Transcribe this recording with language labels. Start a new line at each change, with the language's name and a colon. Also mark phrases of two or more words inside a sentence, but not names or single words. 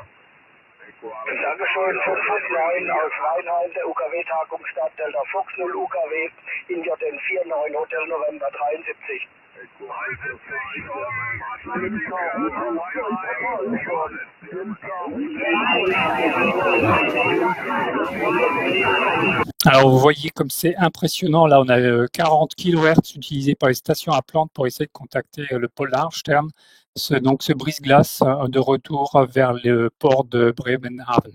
German: Dankeschön, 559 aus Rheinheim, der UKW-Tagungsstadt Delta Fox 0 UKW, India 49, Hotel November 73.
French: Alors vous voyez comme c'est impressionnant, là on a 40 kHz utilisés par les stations Atlantes pour essayer de contacter le pôle large terme, ce brise-glace de retour vers le port de Bremerhaven.